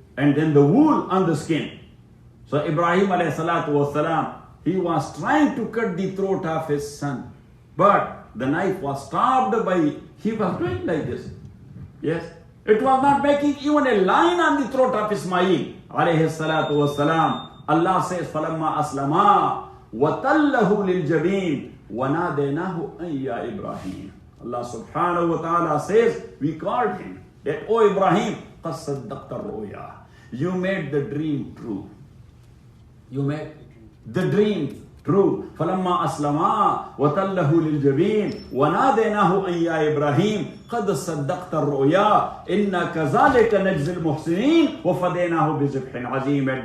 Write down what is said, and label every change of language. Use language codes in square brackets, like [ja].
[en] And then the wool on the skin. So Ibrahim alayhi salatu wasalam, he was trying to cut the throat of his son. But the knife was stopped by, he was doing like this. Yes. It was not making even a line on the throat of Ismail alayhi salatu wasalam. Allah says, [ar] فَلَمَّا أَسْلَمَا وَتَلَّهُ لِلْجَبِينِ وَنَادَيْنَاهُ أَن يَا إِبْرَاهِيمَ. [en] Allah subhanahu wa ta'ala says, we called him that, O Ibrahim, [ar] قَدْ صَدَّقْتَ الرُّؤْيَا. [en] You made the dream true. You made the dream true. [ar] فَلَمَّا أَسْلَمَا وَتَلَّهُ لِلْجَبِينِ وَنَادَيْنَاهُ أَن يَا إِبْرَاهِيمَ قَدْ صَدَّقْتَ الرُّؤْيَا إِنَّا كَذَلِكَ نَجْزِي الْمُحْسِنِينَ وَفَدَيْنَاهُ بِذِبْحٍ عَظِيمٍ.